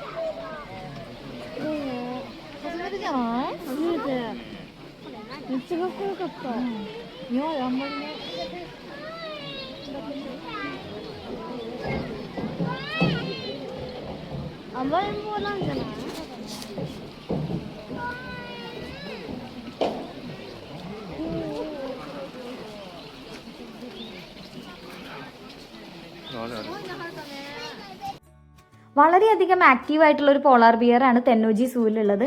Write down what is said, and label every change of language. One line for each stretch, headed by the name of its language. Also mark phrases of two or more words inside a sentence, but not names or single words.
Japanese: 初めてじゃない？初めて。めっちゃかっこよかった。いやあんまりね。甘えん坊なんじゃない？
Malayalam: വളരെയധികം ആക്റ്റീവായിട്ടുള്ള ഒരു പോളാർ ബിയർ ആണ് തെന്നോജി സൂവിലുള്ളത്.